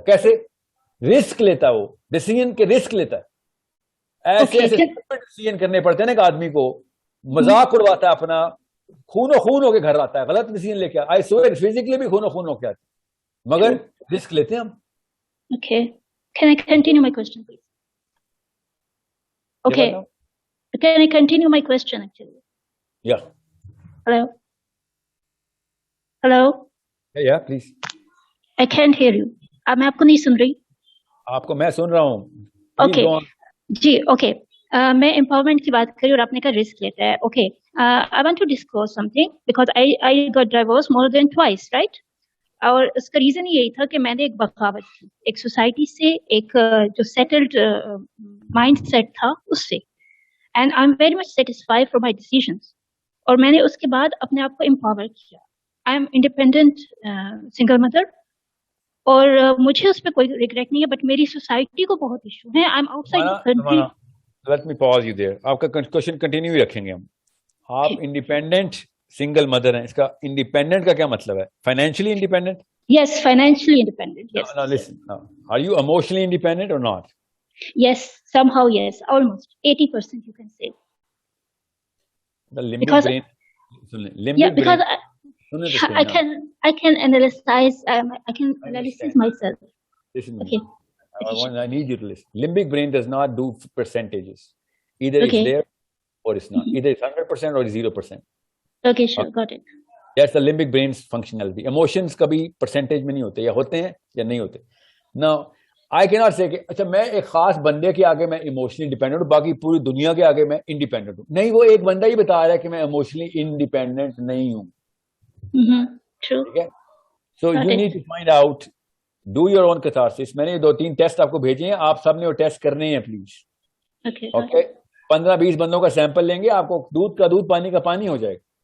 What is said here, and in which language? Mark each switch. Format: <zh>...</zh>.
<ur>کیسے؟ رسک لیتا ہے وہ, ڈیسیژن کے رسک لیتا ہے. ایسے ایسے ڈیسیژن کرنے پڑتے ہیں نا کہ آدمی کو مذاق اڑواتا ہے اپنا, خون و خون ہو کے گھر آتا ہے, غلط ڈیسیژن لے کے</ur> <en>I swear</en> <ur>فزیکلی بھی خون و خون ہو کے آتا ہے, مگر رسک لیتے ہیں ہم.</ur> <en>Okay. Can I continue my question, please? Okay. Can I continue my question, actually? Yeah. Hello? Hello? Yeah, please. I can't hear you.</en> <ur>میں آپ کو نہیں سن رہی. آپ کو میں سن رہا ہوں.</ur> <en>Okay. جی, okay.</en> <ur>میں empowerment کی بات کری اور آپ نے کہا رسک لیتا ہے.</ur> <en>Okay. I want to disclose something because I got divorced more than twice, right?</en> <ur>اور اس کا ریزن یہی تھا کہ میں نے ایک بغاوت کی, ایک سوسائٹی سے, ایک جو سیٹلڈ مائنڈ سیٹ تھا اس سے,</ur> <en>And I am very much satisfied for my decisions.</en> <ur>اور میں نے اس کے بعد اپنے آپ کو امپاور کیا.</ur> <en>I am independent single mother,</en> <ur>اور مجھے اس پہ کوئی ریگریٹ نہیں ہے, بٹ میری سوسائٹی کو بہت ایشو ہے.</ur> <en>I am out side country. Let me pause you their.</en> <ur>آپ کا کوشچن کنٹینیو رکھیں گے ہم. آپ انڈیپینڈنٹ سنگل مدر ہیں, اس کا انڈیپینڈنٹ کا کیا مطلب ہے؟ Financially independent?</ur> <en>Yes, financially independent. Yes. No, listen. No. Are you emotionally independent or not? Yes, somehow yes, almost 80% you can say. The limbic Because brain. Limbic yeah, because brain. I can analyze. I can analyze myself. Listen. Okay. I need you to listen. Limbic brain does not do percentages. Either it's there or it's not. Either it's 100% or 0%. Okay, sure, got it. That's the limbic brain's functionality.</en> <ur>Emotions کبھی percentage میں نہیں ہوتے, یا ہوتے ہیں یا نہیں ہوتے.</ur> <en>Now, I cannot say</en> <ur>کہ اچھا میں ایک خاص بندے کے آگے میں emotionally dependent ہوں, باقی پوری دنیا کے آگے میں independent ہوں. نہیں, وہ ایک بندہ ہی بتا رہا ہے کہ میں emotionally independent نہیں ہوں.</ur> <en>True. Okay? So you need to find out, do your own catharsis.</en> <ur>میں نے 2-3 ٹیسٹ آپ کو بھیجے ہیں, آپ سب نے وہ ٹیسٹ کرنے ہیں پلیز.</ur> <en>Okay?</en> <ur>15-20 بندوں کا سیمپل لیں گے, آپ کو دودھ کا دودھ پانی کا پانی ہو جائے گا.</ur>